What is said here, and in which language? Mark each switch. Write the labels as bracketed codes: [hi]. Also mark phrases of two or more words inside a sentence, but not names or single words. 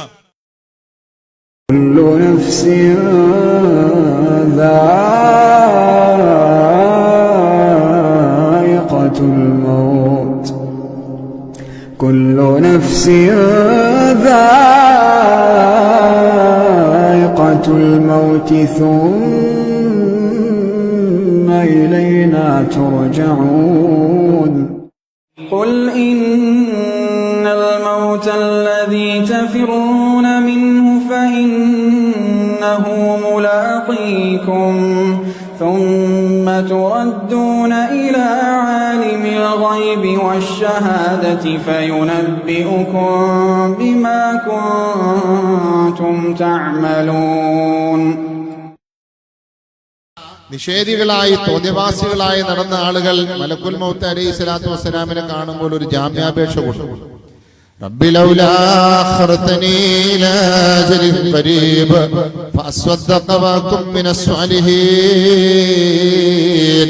[ar] كل نفس ذائقة الموت، كل نفس ذائقة الموت ثم إلينا ترجعون. قل إن الموت الذي تفرون منه فإنه ملاقيكم ثم تردون إلى عالم الغيب والشهادة فينبئكم بما كنتم تعملون. [ml] നിഷേധികളായി തോന്നിവാസികളായി നടന്ന ആളുകൾ [ar] ملك الموت عليه الصلاة والسلام [ml] കാണുമ്പോൾ ഒരു ജാമ്യാപേക്ഷ കൊടുത്തു. [ar] رب لولا أخرتني إلى أجل قريب فأصدق وأكن من الصالحين.